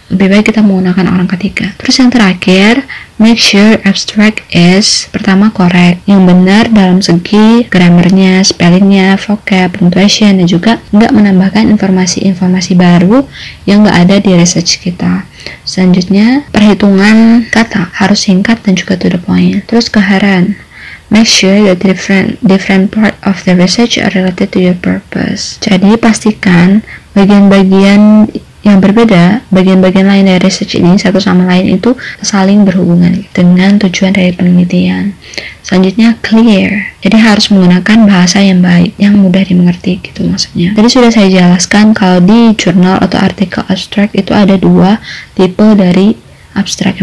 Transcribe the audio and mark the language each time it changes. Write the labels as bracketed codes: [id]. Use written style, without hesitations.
[id] Lebih baik kita menggunakan orang ketiga. Terus yang terakhir, [en] make sure abstract is [id] pertama correct, yang benar dalam segi grammarnya, spellingnya, vocab, punctuation, dan juga nggak menambahkan informasi-informasi baru yang nggak ada di research kita. Selanjutnya, perhitungan kata harus singkat dan juga [en] to the point. Terus coherent, make sure that different part of the research are related to your purpose. [id] Jadi pastikan bagian-bagian yang berbeda, bagian-bagian lain dari research ini satu sama lain itu saling berhubungan dengan tujuan dari penelitian. Selanjutnya clear, jadi harus menggunakan bahasa yang baik, yang mudah dimengerti gitu maksudnya. Tadi sudah saya jelaskan kalau di jurnal atau artikel abstrak itu ada dua tipe dari abstrak.